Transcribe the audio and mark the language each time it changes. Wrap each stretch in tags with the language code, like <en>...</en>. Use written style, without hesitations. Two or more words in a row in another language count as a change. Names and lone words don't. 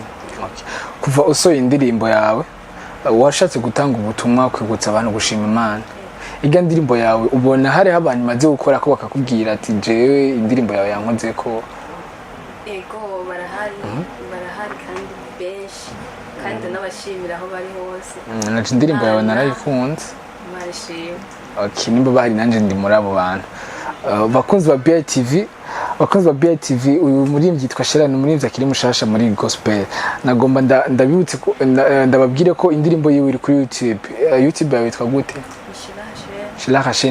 <rn>Kuva usohoye indirimbo yawe washatse gutanga ubutumwa kwibutsa abantu gushima Imana, iga ndirimbo yawe ubona hariho abantu maze gukora ko bakakubwira ati jewe indirimbo yawe yankoze ko? Ego barahari kandi benshi kandi n'abashimira aho bari hose. Naje indirimbo yawe narayikunze. Okay, nimba bahari nanje ndi muri abo bantu. Bakunzi ba BITV uyu murimbyi yitwa Sherani, umurimbyi akiri mushasha muri gospel. Nagomba ndabibutse ndababwire ko indirimbo yiwe iri kuri YouTube yawe yitwa gute? Shirahashe.</rn>